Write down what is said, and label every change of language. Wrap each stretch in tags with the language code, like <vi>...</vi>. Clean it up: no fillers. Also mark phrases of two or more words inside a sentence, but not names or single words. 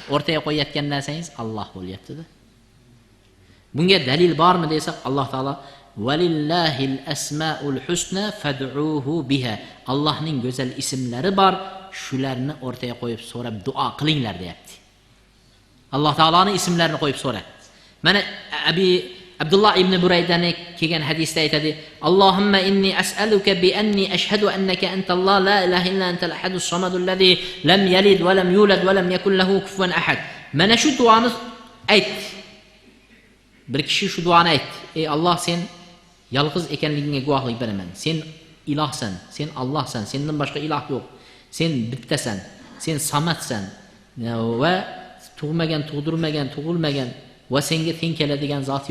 <uz>O'rtaga qo'yayotgan narsangiz Alloh bo'lyapti-da. Bunga dalil bormi desak, Alloh taolo</uz> <ar>"ولله الأسماء الحسنى فادعوه بها."</ar> <uz>Allohning go'zal ismlari bor, shularni o'rtaga qo'yib so'rab duo qilinglar deyapti. Alloh taoloning ismlarini qo'yib so'ra. Mana Abdullah ibn Buraydani kelgan hadisda aytadi:</uz> <ar>"اللهم إني أسألك بأني أشهد أنك أنت الله لا إله إلا أنت الأحد الصمد الذي لم يلد ولم يولد ولم يكن له كفوا أحد."</ar> <uz>Mana shu duoni ayt. Bir kishi shu duoni aytdi: "Ey Alloh, sen yolg'iz ekanligingga guvohlik beraman. Sen ilohsan, sen Allohsan, sendan boshqa iloh yo'q. Sen bittasan, sen samatsan va tug'magan, tug'dirmagan, tug'ilmagan va senga teng keladigan zot yo'q.</uz>